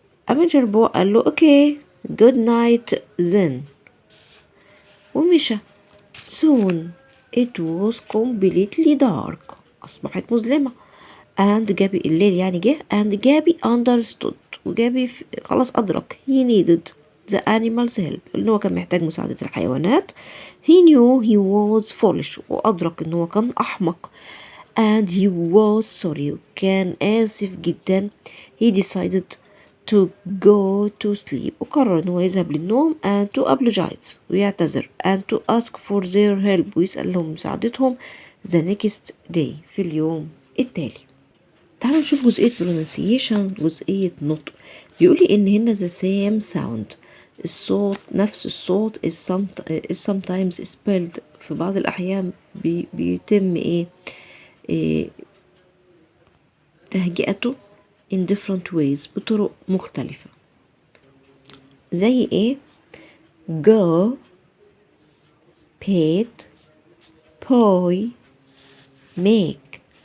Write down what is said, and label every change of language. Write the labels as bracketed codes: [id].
[ar] اما الجربوع قال له اوكي [en] good night then [ar] ومشى. [en] soon it was completely dark [ar] أصبحت مظلمة [en] and جابي [ar] الليل يعني جه [en] and جابي understood [ar] وجابي خلاص أدرك [en] he needed the animals help [ar] اللي هو كان محتاج مساعدة الحيوانات. [en] he knew he was foolish [ar] وأدرك إن هو كان أحمق [en] and he was sorry [ar] وكان آسف جدا. [en] he decided to go to sleep [ar] وقرر إن هو يذهب للنوم [en] and to apologize [ar] ويعتذر [en] and to ask for their help [ar] ويسأل لهم مساعدتهم [en] the next day [ar] في اليوم التالي. تعالوا نشوف جزئية pronunciation جزئية نطق. بيقولي إن هنا [en] the same sound [ar] الصوت نفس الصوت [en] is sometimes spelled [ar] في بعض الأحيان بيتم إيه تهجئته [en] in different ways [ar] بطرق مختلفة زي ايه [en] go pet boy make.